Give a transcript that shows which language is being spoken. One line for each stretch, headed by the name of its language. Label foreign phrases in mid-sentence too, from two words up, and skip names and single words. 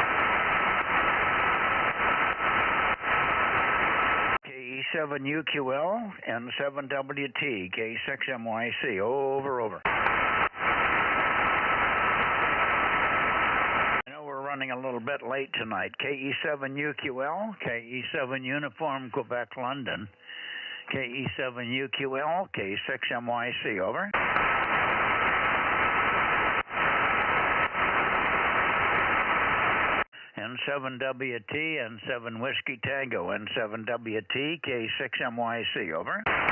English: K7UQL, N7WT, K6MYC, over. I know we're running a little bit late tonight. KE7UQL, KE7 Uniform, Quebec, London, KE7UQL, K6MYC, over. N7WT, N7 Whiskey Tango, N7WT, K6MYC, over.